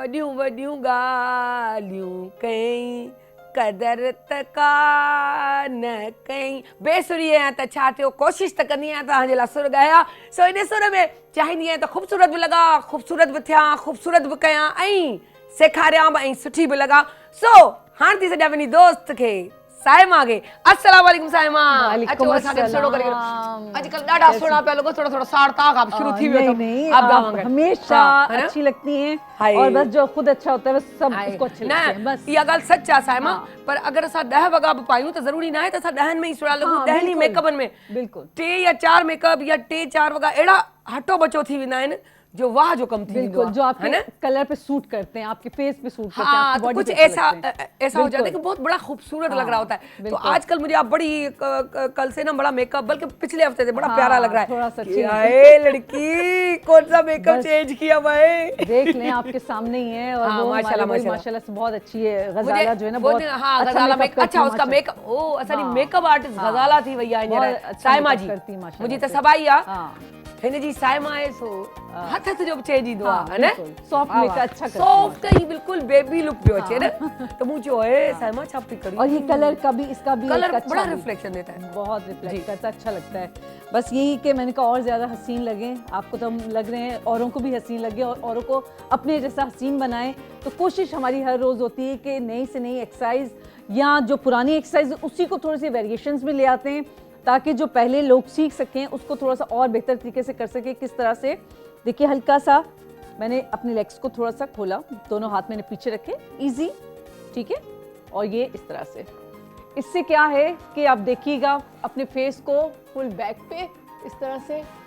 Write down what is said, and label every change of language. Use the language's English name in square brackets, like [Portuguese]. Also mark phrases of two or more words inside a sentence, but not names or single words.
[Sindhi] वॾियूं वॾियूं ॻाल्हियूं कई कदर त का न कई बेसुरी आहियां त छा थियो कोशिश त कंदी आहियां तव्हांजे लाइ सुर ॻायां सो इन सुर में चाहींदी आहियां त ख़ूबसूरत बि लॻा ख़ूबसूरत बि थियां ख़ूबसूरत बि कयां ऐं सेखारियां बि ऐं सुठी बि लॻा सो हाणे थी सॼा पंहिंजी दोस्त खे साइमा खे [Arabic] السلام علیکم [Sindhi] साइमा वालेकुम अचो असांखे सुहिणो करे अस्सलाम। अॼुकल्ह ॾाढा सुहिणा पिया लॻो थोड़ा थोड़ा साड़ ताक आप शुरू थी वियो [Urdu] नहीं आप आप गावांगे हमेशा ہاں، ہے نا? اچھی لگتی ہیں हाय। اور بس جو خود اچھا ہوتا ہے بس سب हाय। اس کو اچھے لگتے ہیں بس [Sindhi] इहा ॻाल्हि सच आहे साइमा [Urdu] हाँ। [Sindhi] पर अगरि असां 10 वॻा बि पायूं त ज़रूरी न आहे त असां 10 में ई सुहिणा लॻूं [Urdu] हाँ, [Sindhi] 10 ई [Urdu] बिल्कुल, [Sindhi] मेकअपनि में [Urdu] बिल्कुल [Sindhi] 3 या 4 मेकअप या 3-4 वॻा अहिड़ा हटो बचो थी वेंदा आहिनि जो वाह जो कम थी वेंदो [Urdu] बिल्कुल [Sindhi] आहे, जो [Urdu] है आपके ना? کلر پے سوٹ کرتے ہیں آپ کے فیس پے سوٹ کرتے ہیں हाँ आपकी तो बॉडी कुछ पे ऐसा اچھے لگتے ہیں. ایسا ہو جاتا ہے کہ बिल्कुल। بہت بڑا خوبصورت لگ رہا हाँ, ہوتا ہے تو बिल्कुल। آجکل مجھے آپ بڑی کل سے نا بڑا میک اپ بلکہ پچھلے ہفتے سے بڑا हाँ, پیارا لگ رہا ہے تھوڑا سا कि change। ہائے لڑکی کون سا میک اپ बस। چینج کیا بھائی دیکھ لیں آپ کے سامنے ہی ہے اور हाँ, वो माशाल्लाह, हमारी माशाल्लाह। ماشاءاللہ سے بہت اچھی ہے غزالہ جو ہے نا वो बहुत हाँ अच्छा गजाला makeup میک اپ اچھا کرتی ہے, उसका माशा- [Sindhi] मेकअप ओ असांजी [Urdu] हाँ, [English] makeup artist [Urdu] हाँ। [Sindhi] गजाला थी वई आहे [Urdu] बहुत [Sindhi] हींअर [Urdu] अच्छा साइमा makeup जी کرتی ہے، ماشاءاللہ [Sindhi] मुंहिंजी त [Urdu] से। [Sindhi] सभई आहे [Urdu] हाँ [Sindhi] हिन जी साइमा आहे सो हथ हथ जो बि चइजी ईंदो [Urdu] हाँ, [Sindhi] आहे न [Urdu] बिल्कुल। [English] Soft makeup [Urdu] اچھا کرتی ہے, [Sindhi] सॉफ्ट ही बिल्कुल बेबी लुक पियो अचे न त मूं चयो हे साइमा छा पई करी [Urdu] اور یہ کلر کا بھی اس کا بھی कलर ایک اچھا बड़ा भी- ریفلیکشن دیتا ہے بہت ریفلیکٹ کرتا ہے اچھا لگتا ہے بس یہی کہ میں نے کہا اور زیادہ حسین لگیں آپ کو تو ہم لگ رہے ہیں اوروں کو بھی حسین لگے اور اوروں کو اپنے جیسا حسین بنائیں تو کوشش ہماری ہر روز ہوتی ہے کہ نئی سے نئی ایکسرسائز یا جو پرانی ایکسرسائز اسی کو تھوڑی سی ویری ایشنز میں لے آتے ہیں تاکہ جو پہلے لوگ سیکھ سکیں اس کو تھوڑا سا اور بہتر طریقے سے کر سکیں کس طرح سے دیکھیے ہلکا سا میں نے اپنے لیگز کو تھوڑا سا کھولا دونوں ہاتھ میں نے پیچھے رکھے ایزی ٹھیک ہے اور یہ اس طرح سے اس سے کیا ہے کہ آپ دیکھیے گا اپنے فیس کو [English] full back [Urdu] پے اس طرح سے